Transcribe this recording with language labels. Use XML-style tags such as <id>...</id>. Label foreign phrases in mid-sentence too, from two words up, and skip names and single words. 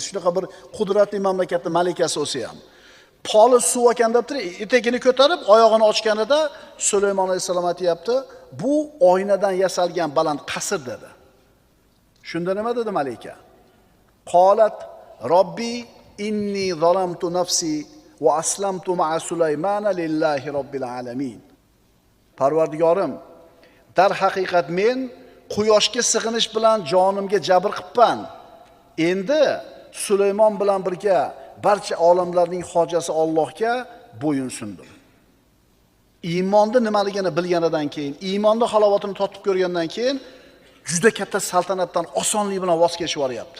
<uz>Shunaqa bir qudratli mamlakatning malikasi o'zi ham. Poli suv ekan deb turib, etigini ko'tarib, oyog'ini ochganida Sulaymon alayhisalom aytibdi, bu oynadan yasalgan baland qasr dedi. Shunda nima dedi malika?</uz> <ar>قالت رب إني ظلمت نفسي وأسلمت مع سليمان لله رب العالمين.</ar> <uz>Parvardigorim, dar haqiqat men quyoshga sig'inish bilan jonimga jabr qilibman. Endi Sulaymon bilan birga barcha olamlarning hojasi Allohga bo'yin sundim. Iymonni nimaligini bilganidan keyin, iymonni halovatini totib ko'rgandan keyin juda katta saltanatdan osonlik bilan voz kechib yuboryapti.</uz>